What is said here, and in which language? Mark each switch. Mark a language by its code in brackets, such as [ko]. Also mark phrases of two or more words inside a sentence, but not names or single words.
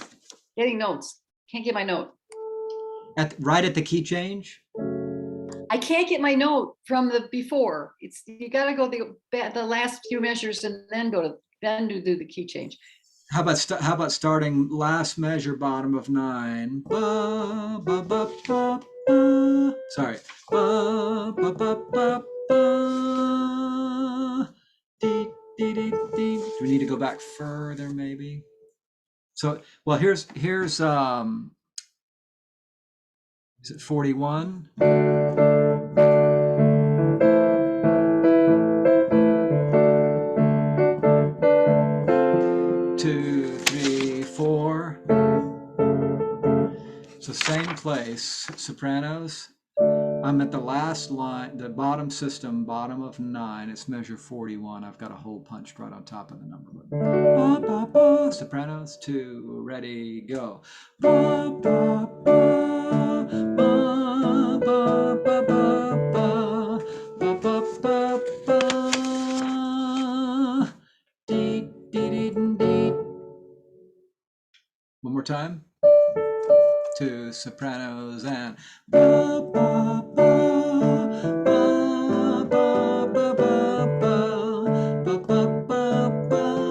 [en] Getting notes. Can't get my note. Right at the key change? I can't get my note from the before. It's you got to go the last few measures and then do the key change. How about starting last measure, bottom of 9? Ba, ba, ba, ba, ba. Sorry. Ba, ba, ba, ba, ba. Dee, dee, dee, dee. Do we need to go back further, maybe? So, well, here's is it 41? 2, 3, 4. So same place, sopranos. I'm at the last line, the bottom system, bottom of 9. It's measure 41. I've got a hole punched right on top of the number. Ba, ba, ba, sopranos, 2, ready, go. Ba, ba, ba, ba, ba, ba, ba, ba, ba, ba, ba, ba. Dee, dee, dee, dee. One more time. 2 sopranos and ba, ba, ba, ba, ba, ba, ba, ba, ba, ba, ba.